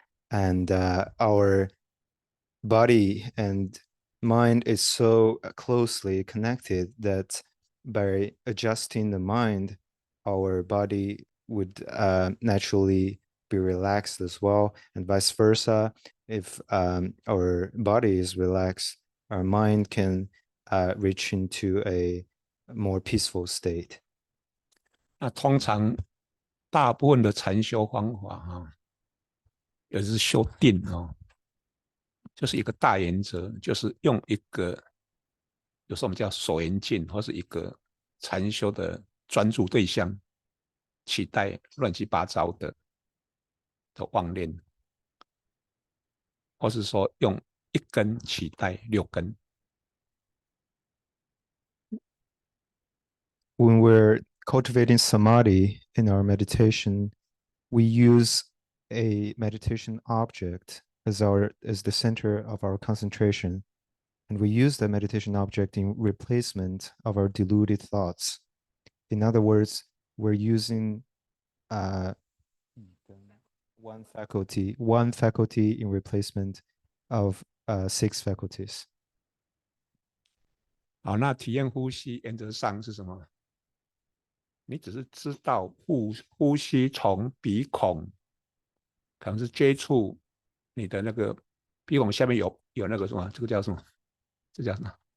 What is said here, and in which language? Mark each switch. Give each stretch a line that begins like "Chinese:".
English: And our body and mind is so closely connected that by adjusting the mind, our body would naturally be relaxed as well, and vice versa. If our body is relaxed, our mind can reach into a more peaceful state.
Chinese: 那通常大部分的禅修方法也是修定就是一个大原则，就是用一个有时候我们叫所缘境，或是一个禅修的专注对象，取代乱七八糟的妄念，或是说用一根取代6根。
English: When we're cultivating samadhi in our meditation, we use a meditation object as the center of our concentration, and we use that meditation object in replacement of our deluded thoughts. In other words, we're using one faculty in replacement of 6 faculties.
Chinese: 好，那体验呼吸原则上是什么？你只是知道呼吸从鼻孔，可能是接触你的那个鼻孔下面有那个什么，这个叫什么？这叫什么